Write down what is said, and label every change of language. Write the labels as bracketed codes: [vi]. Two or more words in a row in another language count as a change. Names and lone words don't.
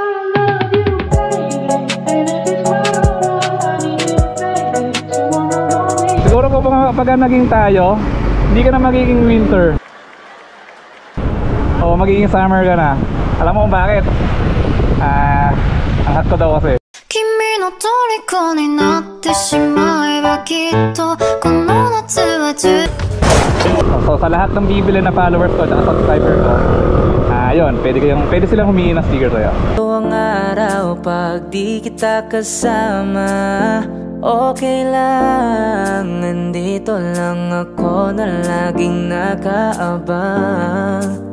[tl] Siguro pag naging tayo, hindi ka na magiging winter. O magiging summer ka na. Alam mo kung bakit? Ang hot ko daw kasi. [ja] 君の虜になってしまえばきっとこの夏は充 [tl] So sa lahat ng bibili na followers ko at subscriber ko, pwede silang humingi ng sticker sa'yo. Ito ang araw pag di kita kasama. Okay lang, nandito lang ako na laging nakaabang.